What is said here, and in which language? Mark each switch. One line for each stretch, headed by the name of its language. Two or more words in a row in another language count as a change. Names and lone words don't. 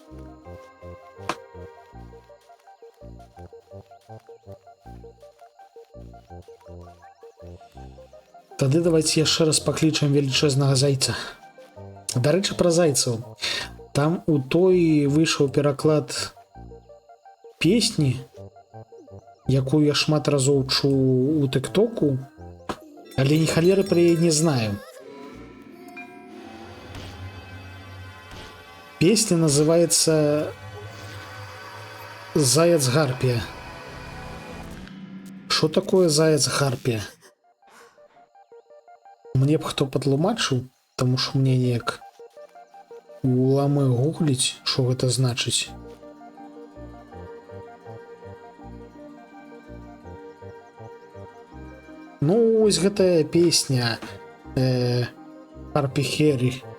Belarusian: Тады давайте яшчэ раз паклічам велічэзнага зайца. Дарэчы, пра зайцаў. Там у той выйшаў пераклад песні, якую я шмат разоў чуў у тыктоку, але ні халеры пра яе не знаю.
Russian: Песня называется «Заяц Гарпия». Что такое заяц Гарпия?
Belarusian: Мне б хто патлумачыў, таму што мне неяк уламы гугліць, што гэта значыць. Ну, вось гэтая песня Харпі Хері.